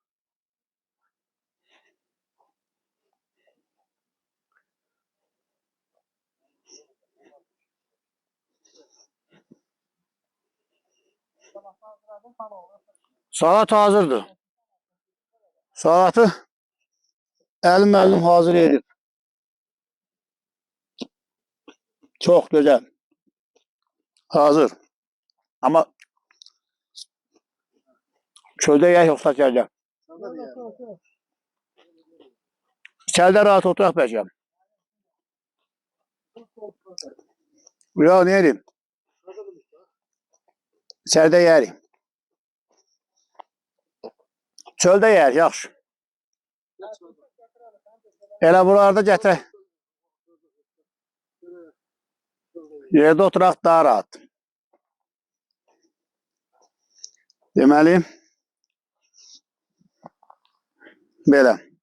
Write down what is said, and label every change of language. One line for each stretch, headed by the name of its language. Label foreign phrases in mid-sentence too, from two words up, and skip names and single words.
Azerbaijani: Salat hazırdır. Salatı əlim hazır edib.
Turkish: Çok güzel.
Azerbaijani: Hazır.
Turkish: Ama çölde yer yoksa içeride. İçeride rahat oturak vereceğim. Ya ne yerim? İçeride yerim.
Azerbaijani: Çölde yer yaxşı. Elə buralarda gətir. Yerdə oturaq daha rahat. Deməli, belə.